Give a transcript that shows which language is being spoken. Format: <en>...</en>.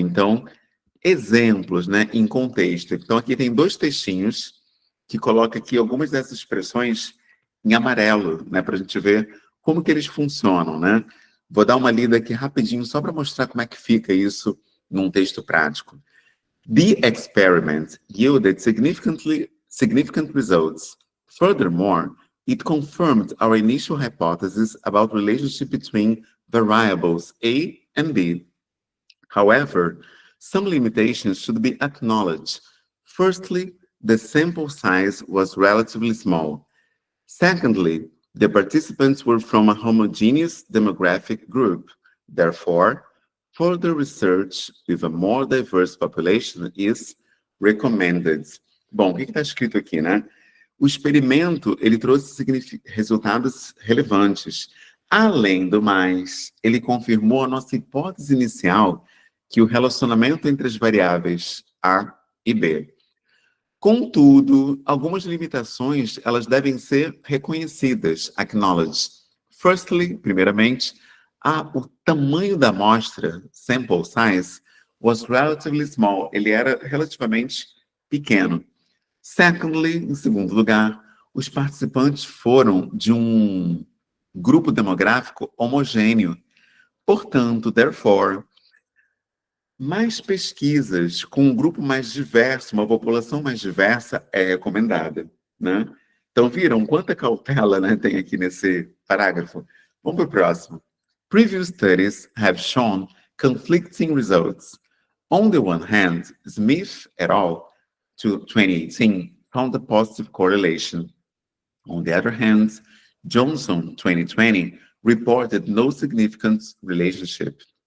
<pt>Então, exemplos, né, em contexto. Então, aqui tem 2 textinhos que colocam aqui algumas dessas expressões em amarelo, né, para a gente ver como que eles funcionam, né? Vou dar uma lida aqui rapidinho só para mostrar como é que fica isso num texto prático.</pt> <en>The experiment yielded significant results. Furthermore, it confirmed our initial hypothesis about relationship between variables A and B. However, some limitations should be acknowledged. Firstly, the sample size was relatively small. Secondly, the participants were from a homogeneous demographic group. Therefore, further research with a more diverse population is recommended.</en> <pt>Bom, o que está escrito aqui, né? O experimento, ele trouxe resultados relevantes. Além do mais, ele confirmou a nossa hipótese inicial que o relacionamento entre as variáveis A e B. Contudo, algumas limitações, elas devem ser reconhecidas, acknowledged.</pt> <en>Firstly,</en> <pt>primeiramente, o tamanho da amostra,</pt> <en>sample size, was relatively small.</en> <pt>Ele era relativamente pequeno. Secondly, em segundo lugar, os participantes foram de um grupo demográfico homogêneo. Portanto, therefore, mais pesquisas com um grupo mais diverso, uma população mais diversa é recomendada, né? Então, viram quanta cautela, né, tem aqui nesse parágrafo? Vamos para o próximo.</pt> <en>Previous studies have shown conflicting results. On the one hand, Smith et al. 2018 found a positive correlation. On the other hand, Johnson 2020 reported no significant relationship.</en>